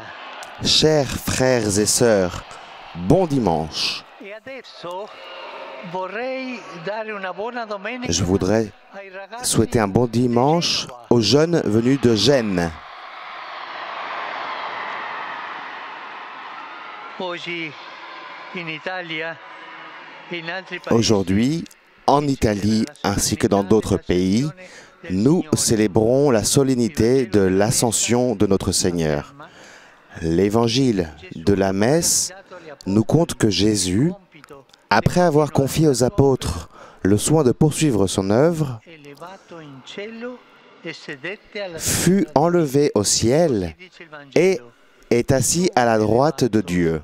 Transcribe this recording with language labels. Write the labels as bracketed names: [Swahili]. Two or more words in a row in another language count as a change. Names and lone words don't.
[French] Chers frères et sœurs, bon dimanche. [Italian] E adesso vorrei dare una buona domenica. [French] Je voudrais souhaiter un bon dimanche aux jeunes venus de Gênes. [Italian] Oggi in Italia e in altri paesi. [French] Aujourd'hui, en Italie ainsi que dans d'autres pays, nous célébrons la solennité de l'ascension de notre Seigneur. L'évangile de la messe nous conte que Jésus, après avoir confié aux apôtres le soin de poursuivre son œuvre, fut enlevé au ciel et est assis à la droite de Dieu.